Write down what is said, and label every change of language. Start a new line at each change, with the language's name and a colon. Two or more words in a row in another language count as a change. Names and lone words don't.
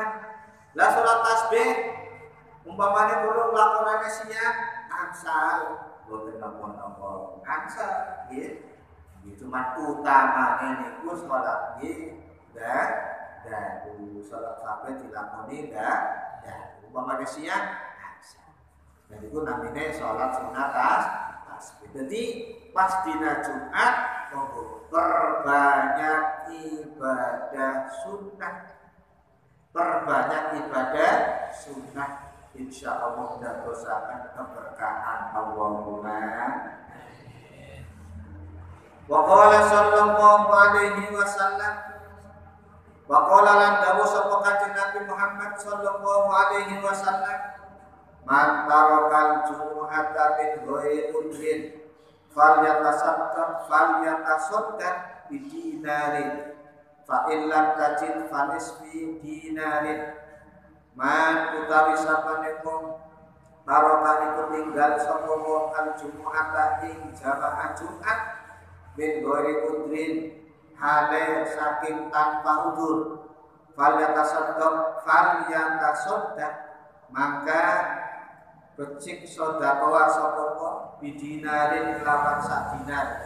Javanese: Lah salat tasbih umpamane kula nglakonane siang angsal boten napa-napa angsal nggih cuma utamane niku salat nggih dan salat kabeh dilakoni dan umpamane siang angsal.
Indonesian: Dan itu namanya salat sunat tasbih. Jadi pas dina Jumat perbanyak ibadah sunnah. Perbanyak ibadah sunnah,
Arabic: إن شاء الله
Indonesian: mendatangkan keberkahan. Allahumma.
Arabic: وقال صلى الله عليه وسلم، وقال
Javanese: lan dawu sapa kanjeng Nabi Muhammad
Arabic: صلى الله عليه وسلم، من ترك الجمعة من غير عذر فليتصدق بدينار فإن لم تجد فنصف دينار.
Javanese: Man utawi sapane wong taroka iku tinggal sapa wong
Arabic: الجمعة
Javanese: ing jamaah Jumat
Arabic: من غير عذر
Javanese: hale saking tanpa udzur falyatasaddaq maka becik sedekah sapa wong bidinarin lawan sak dinar.